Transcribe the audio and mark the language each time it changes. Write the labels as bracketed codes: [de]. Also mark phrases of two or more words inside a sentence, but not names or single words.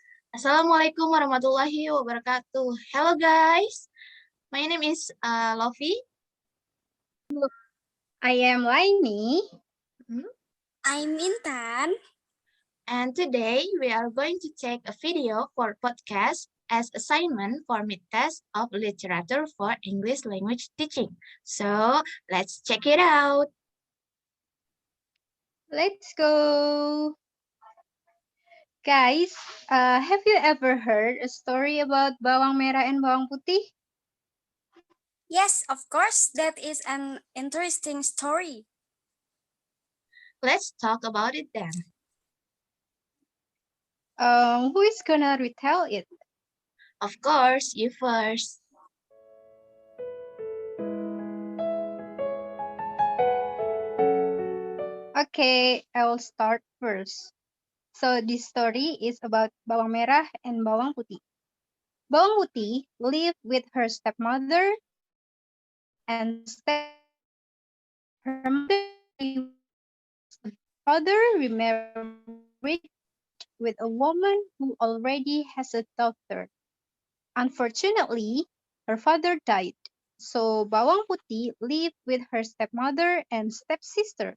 [ar] السلام عليكم ورحمة الله وبركاته. [en] Hello guys, my name is Lofi. I am Laini. I'm Intan. And today we are going to take a video for podcast as assignment for mid-test of literature for English language teaching. So let's check it out. Let's go. Guys, have you ever heard a story about bawang merah and bawang putih? Yes, of course, that is an interesting story. Let's talk about it then. Who is gonna retell it? Of course, you first. Okay, I will start first. So this story is about bawang merah and bawang putih. Bawang putih lived with her stepmother and her mother father remarried with a woman who already has a daughter. Unfortunately, her father died, so Bawang Putih lived with her stepmother and stepsister.